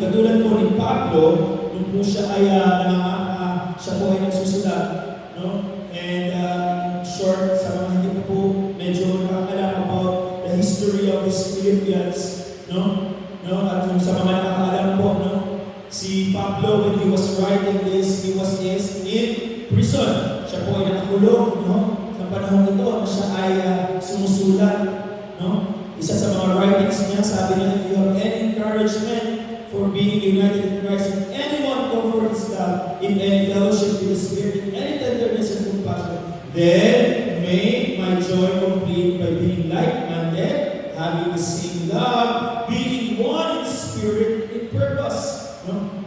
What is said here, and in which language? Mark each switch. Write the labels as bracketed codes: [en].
[tl] Katulad po ni Pablo, nung po siya ay siya po ay nagsusulat, [en] And short, [tl] sa mga hindi po medyo nakakalam [en] about the history of those Philippians, [tl] no? No? At yung sa mga nakakaalam po, no? [en] Si Pablo, when he was writing this, he was in prison. [tl] Siya po ay nakakulong, no? Sa panahon ito, na siya ay sumusulat, no? Isa sa mga writings niya, sabi niya, [en] if you have any encouragement for being united in Christ, if anyone comfort his love, in any fellowship with the Spirit, in any tenderness and compassion, then make my joy complete by being like-minded, having the same love, being one in spirit, in purpose. No?